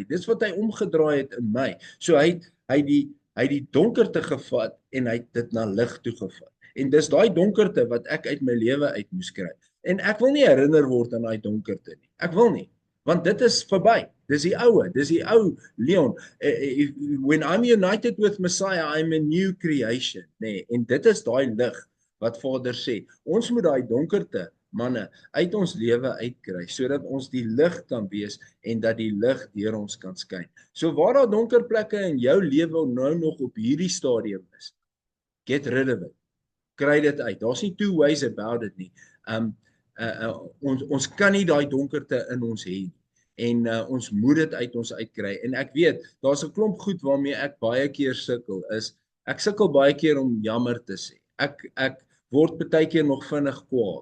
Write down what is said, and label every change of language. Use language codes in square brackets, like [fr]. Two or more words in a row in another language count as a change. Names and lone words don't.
[af] Dis wat hy omgedraai het in my. So hy die donkerte gevat en hy het dit na lig toe gevat. En dis daai donkerte wat ek uit my lewe uit moes kry. En ek wil nie herinner word aan daai donkerte nie. Ek wil nie, want dit is verby. Dis die ou Leon. [en] When I'm united with Messiah, I'm a new creation, [af] nee. En dit is daai lig wat Vader sê. Ons moet daai donkerte manne uit ons lewe uitkry sodat ons die lig kan wees en dat die lig deur ons kan skyn. So waar daar donker plekke in jou lewe nou nog op hierdie stadium is, [en] get rid of it. [af] Kry dit uit. Daar's nie [en] two ways about it [af] nie. Ons kan nie daai donkerte in ons hê nie. En ons moet dit uit ons uitkry. En ek weet, daar's 'n klomp goed waarmee ek baie keer sukkel. Ek sukkel baie keer om jammer te sê. Ek word baie keer nog vinnig kwaad.